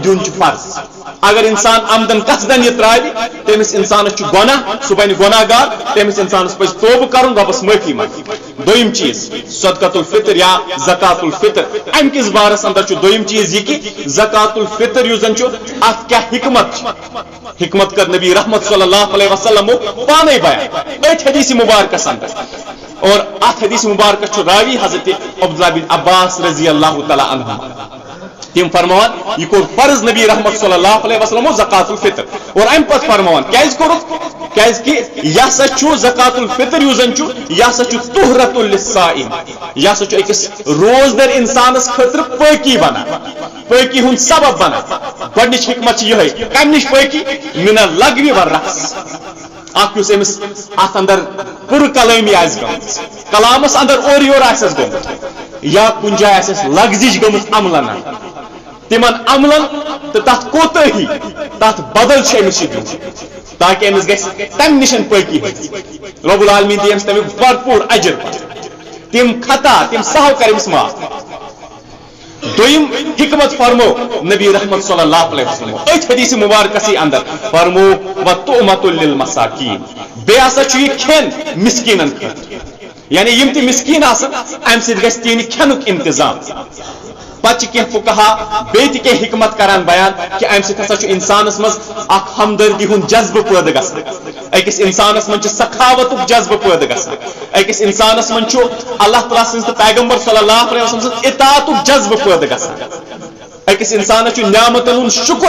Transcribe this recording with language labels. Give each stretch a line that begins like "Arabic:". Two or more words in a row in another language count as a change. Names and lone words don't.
Kashmiri: دیُن چھُ فرض اگر انسان عمدن قصدن یہِ تراوِ تٔمِس انسانس چھُ گۄناہ سُہ بنہِ گۄناہ گار تٔمِس انسانس پزِ توبہٕ کرُن رۄبس معٲفی منٛگٕنۍ دوٚیِم چیٖز
Arabic: صدقۃ الفطر
Kashmiri: یا
Arabic: زکات الفطر
Kashmiri: امہِ کِس بارس اندر چھُ دوٚیِم چیٖز یہِ کہِ
Arabic: زکات الفطر
Kashmiri: یُس زن چھُ اتھ کیاہ حکمت چھِ حکمت کٔر نبی رحمت صلی
Arabic: اللہ علیہ وسلمو
Kashmiri: پانے بیان أتھۍ حدیث مبارکس اندر اور اتھ حدیث مبارکس چھُ راوی حضرت عبداللہ بن عباس
Arabic: رضی اللہ تعالیٰ عنہما
Kashmiri: تِم فرماوان یہِ کوٚر فرض نبی رحمت
Arabic: صلی اللہ علیہ وسلمو زکات الفطر
Kashmiri: اور امہِ پتہٕ فرماوان کیازِ کوٚرُکھ کیازِ کہِ یہِ ہسا چھُ
Arabic: زکات الفطر
Kashmiri: یُس زن چھُ یہِ ہسا چھُ
Arabic: طہرۃ للصائم
Kashmiri: یہِ ہسا چھُ أکِس روزدر انسانس خٲطرٕ پٲکی بنان پٲکی ہُنٛد سبب بنان گۄڈنِچ حکمت چھِ یِہے کمہِ نِش پٲکی
Arabic: من اللغو والرفث
Kashmiri: اکھ یُس أمِس اتھ اندر پوٗرٕ کلٲمی آسہِ گٔمٕژ کلامس اندر اورٕ یورٕ آسٮ۪س گوٚمُت یا کُنہِ جایہِ آسٮ۪س لغزِش گٔمٕژ عملن تِمن عملن تہٕ تتھ کوتٲہی تتھ بدل چھُ أمِس یہِ دیُن تاکہِ أمِس گژھِ تمہِ نِش پٲکی حٲصِل رۄب العالمیٖن دی أمِس تمیُک بھرپوٗر اجر تِم خطا تِم سہو کر أمِس معاف دوٚیِم حکمت فرمو نبی رحمت
Arabic: صلی اللہ علیہ وسلم
Kashmiri: أتھۍ حدیث مبارکسٕے اندر فرمو
Arabic: وطعمۃ للمساکین
Kashmiri: بیٚیہِ ہسا چھُ یہِ کھٮ۪ن مسکیٖنن خٲطرٕ یعنی یِم تہِ مسکیٖن آسن امہِ سۭتۍ گژھِ تِہنٛدِ کھٮ۪نُک انتظام پتہ کی فقہا بیت کے حکمت کران بیان کہ ام سۭتۍ ہسا چھُ انسانس منٛز اکھ ہمدردی ہُنٛد جذبہٕ پٲدٕ گژھان أکِس انسانس منٛز چھُ سخاوتُک جذبہٕ پٲدٕ گژھان أکِس انسانس منٛز چھُ اللہ تعالیٰ سٕنٛز تہٕ پیغمبر
Arabic: صلی اللہ علیہ وسلم
Kashmiri: سٕنٛز اطاعتُک جذبہٕ پٲدٕ گژھان أکِس انسانس چھُ نعمتن ہُنٛد شکر